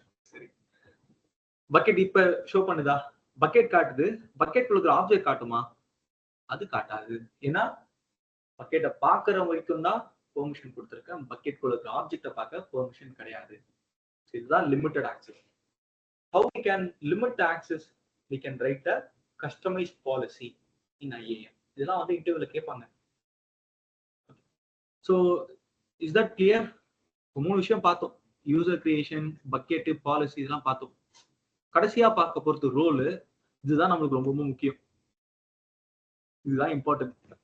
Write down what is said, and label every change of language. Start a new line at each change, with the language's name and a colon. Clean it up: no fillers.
Tamil: சரி, பக்கெட் இப்ப ஷோ பண்ணுதா? பக்கெட் காட்டுது. பக்கெட் குள்ள ஆப்ஜெக்ட் காட்டுமா? அது காட்டாது. ஏன்னா பக்கெட்டை பாக்குற வரைக்கும் தான் பெர்மிஷன் கொடுத்திருக்கேன். பக்கெட் குள்ள ஆப்ஜெக்டை பார்க்க பெர்மிஷன் கிடையாது. இதுதான் limited access.
English: How we can limit the access? We can write a customized policy in IAM.
Tamil: இதெல்லாம் வந்து இன்டர்வியூல கேட்பாங்க.
English: So is that clear? 3
Tamil: விஷயம் பார்த்தோம். யூசர் கிரியேஷன், பக்கெட், பாலிசி இதெல்லாம் பார்த்தோம். கடைசியா பார்க்க போறது ரோல். இதுதான் நம்மளுக்கு ரொம்ப முக்கியம். இதுதான் இம்பார்ட்டன்ட்.